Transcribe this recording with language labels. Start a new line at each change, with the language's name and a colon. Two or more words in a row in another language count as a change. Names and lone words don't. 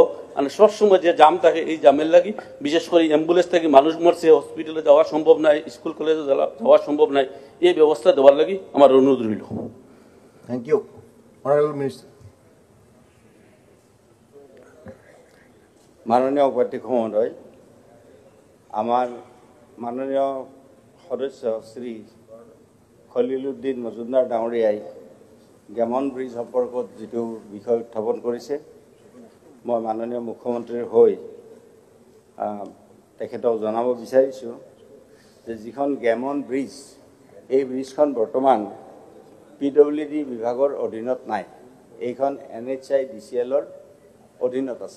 Bangla: মানে সবসময় যে জাম থাকে, এই জামের লাগি বিশেষ করে অ্যাম্বুলেন্স থেকে মানুষ মরছে, হসপিটালে যাওয়া সম্ভব নাই, স্কুল কলেজে যাওয়া সম্ভব নাই, এই ব্যবস্থা দেওয়ার লাগি আমার অনুরোধ রইল।
English: Thank you. Honourable Minister.
Assamese: মাননীয় উপাধ্যক্ষ মহোদয়, আমার মাননীয় সদস্য শ্ৰী খলিল উদ্দিন মজুমদাৰ ডাঙৰীয়াই গেমন ব্ৰিজ সম্পৰ্কত যিটো বিষয় উত্থাপন কৰিছে, মই মাননীয় মুখ্যমন্ত্ৰীৰ হৈ তেখেতক জনাব বিচাৰিছোঁ যে যিখন গেমন ব্ৰিজ, এই ব্ৰিজখন বৰ্তমান PWD বিভাগৰ অধীনত নাই, এইখন NHI DCLৰ অধীনত আছে।